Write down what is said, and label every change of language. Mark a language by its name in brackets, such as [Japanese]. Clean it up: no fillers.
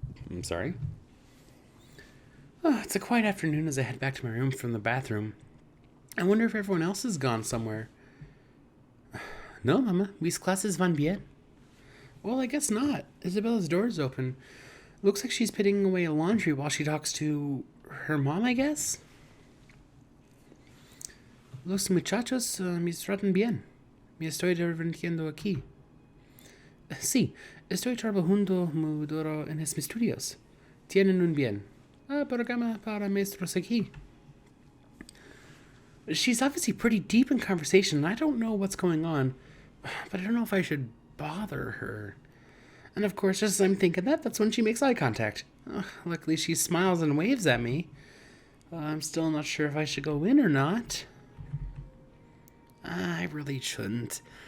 [English] I'm sorry. Oh, it's a quiet afternoon as I head back to my room from the bathroom. I wonder if everyone else has gone somewhere. [Spanish] No, Mama. Mis clases van bien. [English] Well, I guess not. Isabella's door is open. Looks like she's putting away laundry while she talks to her mom, I guess? [Spanish] Los muchachos me tratan bien. Me estoy divirtiendo aquí. Sí, estoy trabajando muy duro en mis estudios. Tienen un bien. Programa para maestros aquí. [English] She's obviously pretty deep in conversation, and I don't know what's going on, but I don't know if I should bother her. And of course, just as I'm thinking that, that's when she makes eye contact. Luckily, she smiles and waves at me. I'm still not sure if I should go in or not. I really shouldn't.